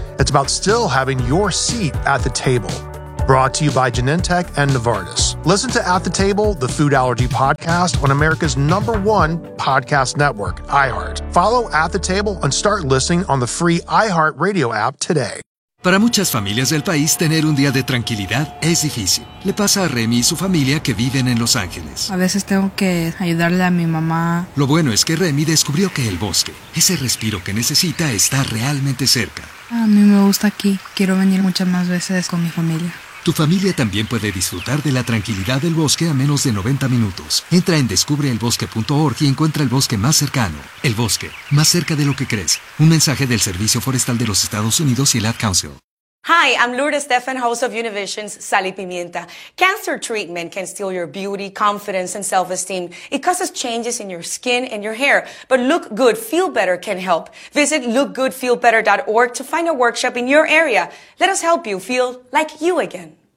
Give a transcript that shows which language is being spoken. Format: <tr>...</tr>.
<en>It's about still having your seat at the table. Brought to you by Genentech and Novartis. Listen to At the Table, the food allergy podcast on America's number one podcast network, iHeart. Follow At the Table and start listening on the free iHeart Radio app today.</en> <es>Para muchas familias del país, tener un día de tranquilidad es difícil. Le pasa a Remy y su familia que viven en Los Ángeles. A veces tengo que ayudarle a mi mamá. Lo bueno es que Remy descubrió que el bosque, ese respiro que necesita, está realmente cerca. A mí me gusta aquí. Quiero venir muchas más veces con mi familia. Tu familia también puede disfrutar de la tranquilidad del bosque a menos de 90 minutos. Entra en descubreelbosque.org y encuentra el bosque más cercano. El bosque, más cerca de lo que crees. Un mensaje del Servicio Forestal de los Estados Unidos y el Ad Council.</es> <en>Hi, I'm Lourdes Stephan, host of Univision's Sally Pimienta. Cancer treatment can steal your beauty, confidence, and self-esteem. It causes changes in your skin and your hair. But Look Good, Feel Better can help. Visit lookgoodfeelbetter.org to find a workshop in your area. Let us help you feel like you again.</en>